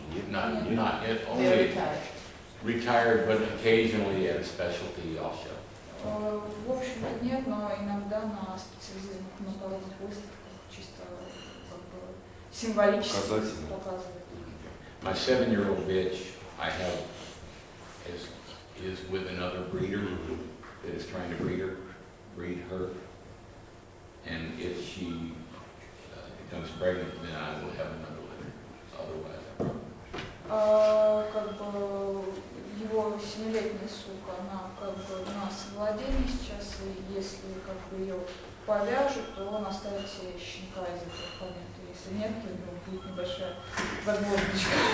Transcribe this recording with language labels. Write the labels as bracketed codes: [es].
[en] Not yet, only retired, but occasionally at a specialty I'll show. [ru] В общем-то нет, но иногда на специализированных многолетних выставках чисто как бы символически показывают. [en] My 7-year-old bitch I have is with another breeder that is trying to breed her. And if she becomes pregnant, then I will have another litter. Otherwise, I probably. [ru] Как бы его 7-летняя сука, она как бы на совладении сейчас, и если как бы ее повяжут, то он оставит себе щенка из этого помета. Если нет, то у него будет небольшая возможность.